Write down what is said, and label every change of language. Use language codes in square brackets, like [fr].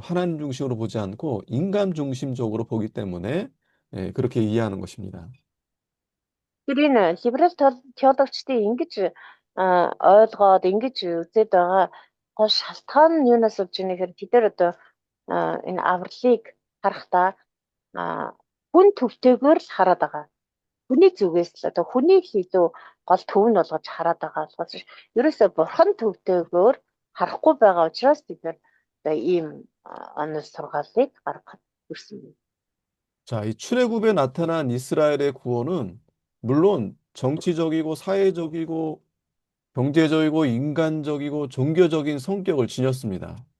[ko] 하나님 중심으로 보지 않고 인간 중심적으로 보기 때문에 예, 그렇게 이해하는 것입니다. [mn] Тэр энэ либерал теологчдын ингэж ойлгоод ингэж үзээд байгаа гол шалтгаан нь юунаас болж байгаа нэхэр тэд нар одоо энэ авралыг харахтаа хүн төвтэйгээр л хараад байгаа. Хүний зүгээс л одоо хүнийг л илүү гол төв нь болгож хараад байгаа болохоос ерөөсөө бурхан төвтэйгээр харахгүй байгаа учраас бид нар одоо ийм онол сургаалыг гаргахад хүрсэн юм. [ko] 자, 이 출애굽에 나타난 이스라엘의 구원은 물론 정치적이고 사회적이고 경제적이고 인간적이고 종교적인 성격을 지녔습니다.